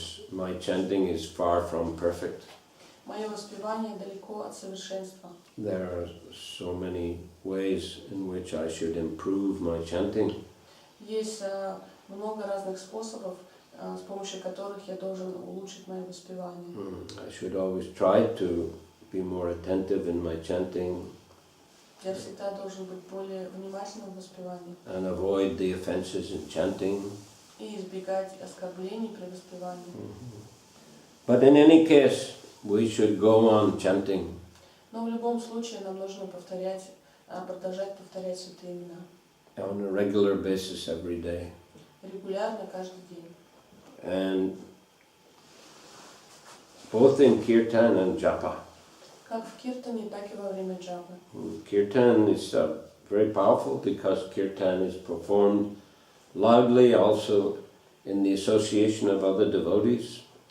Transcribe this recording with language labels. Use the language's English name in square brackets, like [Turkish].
[English] My chanting is far from perfect. [Russian] Мое воспевание далеко от совершенства. [English] There are so many ways in which I should improve my chanting. [Russian] Есть много разных способов, с помощью которых я должен улучшить мое воспевание. [English] I should always try to be more attentive in my chanting. [Russian] Я всегда должен быть более внимательным в воспевании. [English] And avoid the offenses in chanting. [Russian] И избегать оскорблений при воспевании. [English] But in any case, we should go on chanting. [Russian] Но в любом случае нам нужно продолжать повторять святые имена. [English] On a regular basis every day. [Russian] Регулярно, каждый день. [English] And both in kirtan and japa. [Russian] Как в киртане, так и во время джапы. [English] Kirtan is very powerful because kirtan is performed loudly also in the association of other devotees.